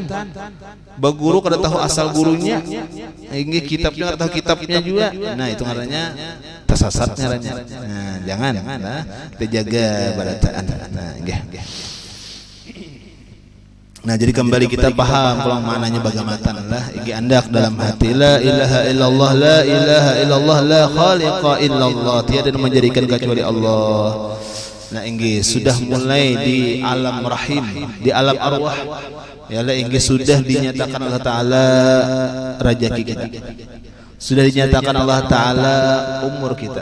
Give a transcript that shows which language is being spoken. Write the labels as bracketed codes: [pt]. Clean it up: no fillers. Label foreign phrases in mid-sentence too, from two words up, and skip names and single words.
[bjn] Baguru kada tahu asal gurunya. Inggih kitabnya kada tahu kitabnya juga. Nah, itu ngarannya tersesat ngarannya. Nah, jangan lah. Kita jaga barataan. Nah, inggih. Nah jadi kembali kita paham kalau maknanya bagaimana lah iki andak dalam hati [ar] لا إله إلا الله لا إله إلا الله لا خالق إلا الله [bjn] tiada yang menjadikan kecuali Allah. Nah inggih sudah mulai di alam rahim di alam arwah ya la inggih sudah dinyatakan Allah Taala rajaki kita. Sudah dinyatakan Allah Ta'ala umur kita.